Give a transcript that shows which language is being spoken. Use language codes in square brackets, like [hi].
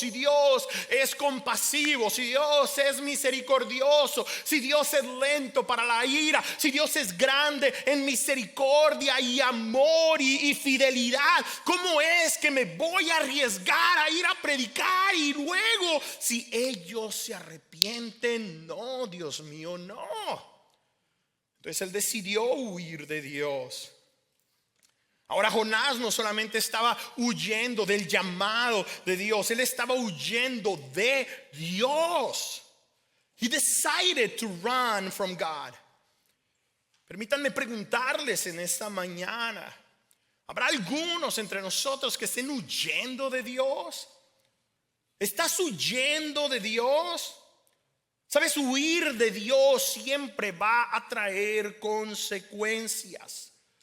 [es] Si Dios es compasivo, si Dios es misericordioso, si Dios es lento para la ira, si Dios es grande en misericordia y amor y fidelidad, ¿cómo es que me voy a arriesgar a ir a predicar y luego si ellos se arrepienten? No, Dios mío, no. Entonces él decidió huir de Dios. Ahora Jonás no solamente estaba huyendo del llamado de Dios, él estaba huyendo de Dios. [en] He decided to run from God. [es] Permítanme preguntarles en esta mañana, ¿habrá algunos entre nosotros que estén huyendo de Dios? ¿Estás huyendo de Dios? Sabes, huir de Dios siempre va a traer consecuencias.